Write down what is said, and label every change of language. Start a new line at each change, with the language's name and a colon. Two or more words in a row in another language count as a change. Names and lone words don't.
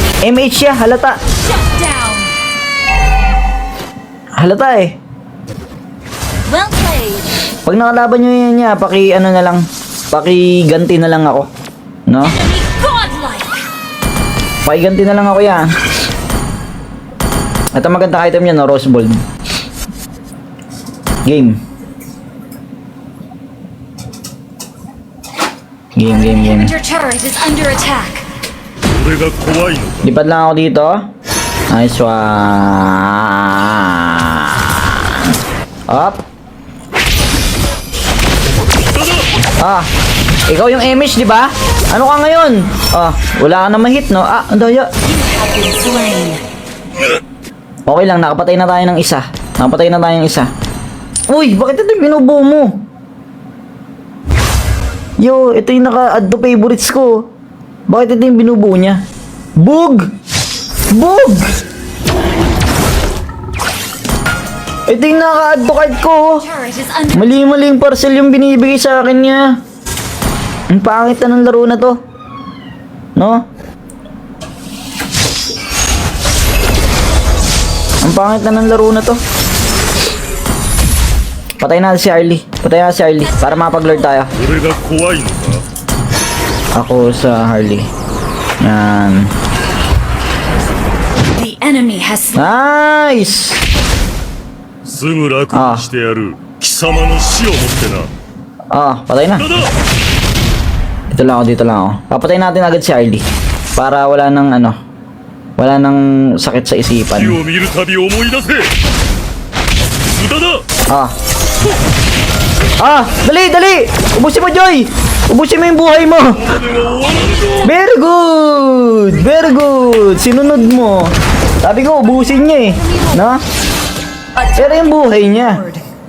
Filipino: MH siya, halata.
English: Shut down.
Filipino: Halata eh.
English: Well played.
Filipino: Pag nakalaban nyo yan niya, ano na lang, ganti na lang ako. No?
English: Enemy godlike.
Filipino: Ganti na lang ako yan. Ito magandang item niya, no?
English: Rose Gold. Game. Game. Your turret is under attack.
Japanese: 俺が怖いのか。
Filipino: Lipat lang ako dito.
English: Nice one. Up.
Filipino: Ah, ikaw yung image, di ba? Ano ka ngayon? Ah, wala ka na ma-hit, no? Ah, ang daya.
English: Have been slain.
Filipino: Okay lang, nakapatay na tayo ng isa. Uy, bakit ito yung binubuo mo? Yo, ito yung naka-
English: add to favorites
Filipino: ko. Bakit ito yung binubuo niya?
English: Bug!
Filipino: Ito yung naka-
English: add to cart
Filipino: ko.
English: Turret is under.
Filipino: Mali-maling parcel yung binibigay sa akin niya. Ang pangit na ng laro na to. No? Ang pangit na ng laro na to. Patay natin si Harley. Para mapag-lord tayo.
Japanese: 俺が怖いのか。
Filipino: Ako sa Harley. Yan.
English: The enemy has. Nice!
Japanese: すぐ楽にしてやる。貴様の死をもってな。
Filipino: Ah, patay na. だだ。 Dito lang ako. Papatay natin agad si Harley. Para wala nang sakit sa
Japanese: 火
Filipino: isipan.
Japanese: を見るたび思い出せ。無駄だ。
Filipino: Dali! Ubusin mo, Joy! Ubusin mo yung buhay mo!
Japanese: これは終わらんぞ。
English: Very good!
Filipino: Sinunod mo. Sabi ko, ubusin niya eh. No? Pero yung buhay niya.